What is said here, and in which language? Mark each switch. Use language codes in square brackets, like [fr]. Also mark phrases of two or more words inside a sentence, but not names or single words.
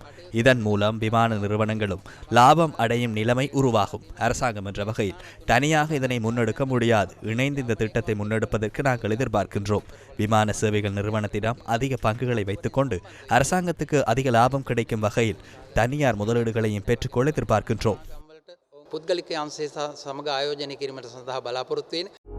[ta] இதன் மூலம் விமான நிறுவனங்களும் லாபம் அடையும் நிலைமை உருவாகும். அரசாங்கம் என்ற வகையில் தனியாக இதனை முன்னெடுக்க முடியாது. இணைந்து இந்த திட்டத்தை முன்னெடுப்பதற்கு நாங்கள் எதிர்பார்க்கின்றோம். விமான சேவைகள் நிறுவனத்திடம் அதிக பங்குகளை வைத்துக்கொண்டு அரசாங்கத்துக்கு அதிக லாபம் கிடைக்கும் வகையில் தனியார் முதலீடுகளையும் பெற்றுக்கொள்ள எதிர்பார்க்கின்றோம். [si] පුද්ගලික අංශය සමග ආයෝජනය කිරීමට සඳහා බලාපොරොත්තු වෙන